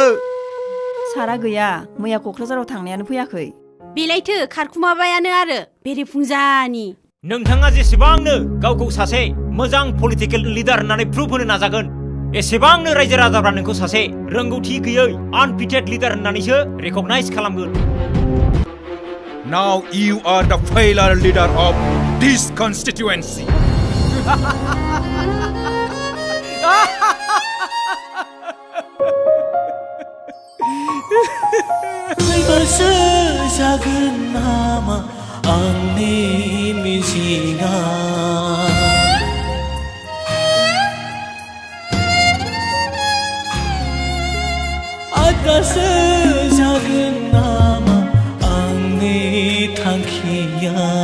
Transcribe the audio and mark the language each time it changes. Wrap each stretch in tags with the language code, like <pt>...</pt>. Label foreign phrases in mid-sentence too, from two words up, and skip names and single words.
<brx>सारा गैया, मैया क'क्राझाराव थांनायानो फैयाखै। बेलायथो खारखुमाबायानो आरो बेरेफुंजानि। नोंथाङा जेसेबांनो गावखौ सासे मोजां</brx> <en>political leader</en> <brx>होननानै प्रुभ होनो नाजागोन, एसेबांनो रायजो राजाफ्रा नोंखौ सासे रोंगौथि गैयै</brx> <en>unfitted leader</en> <brx>होननानैसो रेकगनाइज खालामगोन।</brx> <en>Now you are the failure leader of this constituency.</en> <brx>फैबासो जागोन नामा आंनि मिजिंआ? आदासो जागोन नामा आंनि थांखिया?</brx>